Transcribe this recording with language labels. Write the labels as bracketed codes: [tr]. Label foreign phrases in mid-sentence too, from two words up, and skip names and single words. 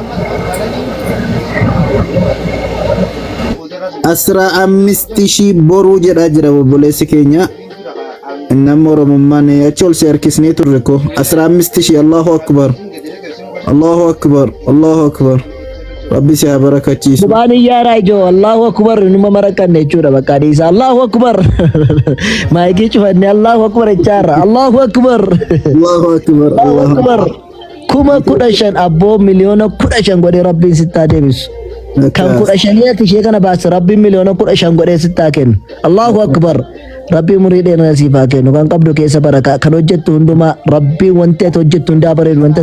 [am] አስራ አምስት ሺህ [om] boruu jedhaa jira obboleessi keenya. Nama oromummaan achi ol si harkisnee turre ko [am] አስራ አምስት ሺህ [ar] الله أكبر الله أكبر الله أكبر [om] Rabbi si haa barakachiisu. Subhaan iyyaara ijoo [ar] الله أكبر [om] numa marakanne jechuudha bakka dhiisa [ar] الله أكبر [om] maayikii cufanne [ar] الله أكبر [om] jechaarra [ar] الله أكبر الله أكبر الله أكبر [om] kuma 15 abboo miliyoona 15 godhee rabbiin sittaa deebisu. Kan 15 ishee kana baase rabbiin miliyoona 15 godhee sittaa kennu [ar] الله أكبر [om] rabbi umurii dheeraa siif haa kennu kan qabdu keessa barakaa kan hojjettu hundumaa rabbi wanti ati hojjettu hundaa bareedu wanti